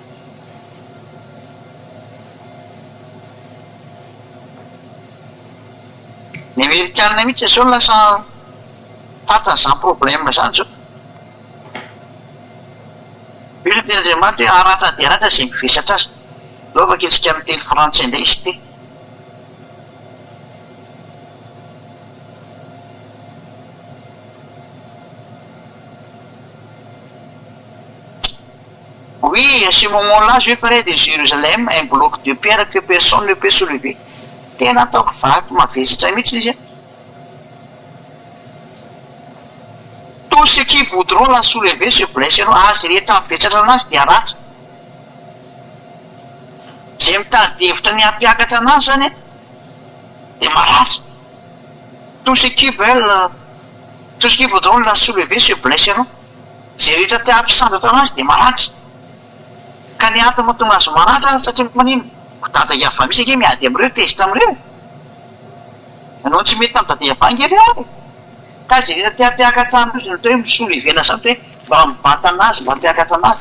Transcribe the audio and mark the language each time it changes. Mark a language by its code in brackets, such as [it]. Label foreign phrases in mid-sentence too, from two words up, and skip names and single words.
[mg] Ny Amerikana mihitsy zao lasa fatan'izany problème zany zao. Io no tena Andriamanitra hoe aratra dia aratra izay mivesatra azy. Lovaka itsika amin'ny teny frantsay indray izy ity. [fr] Oui, à ce moment-là, je ferai de Jérusalem un bloc de pierre que personne ne peut soulever. [mg] Tena ataoko vato mavesatra mihitsy izy. [fr] Tous ceux qui voudront la soulever se blesseront. [mg] Azy rehetra mivetsatra anazy dia aratra. Zay mitady hevitra ny hampiakatra anazy zany dia maratra. [fr] Tous ceux qui voudront la soulever se blesseront. [mg] Zay rehetra te hampisandratra anazy dia maratra. Ka ny antony mahatonga azy maratra satria manino? Dadaiava misy ange miady amin'ireo, tezitra amin'ireo. Ianao tsy mety amin'ny dadaiava ange ireo. Ka zay rehetra te hampiakatra anazy no hoe misolevena zany hoe mba mibata anazy, mba hampiakatra anazy.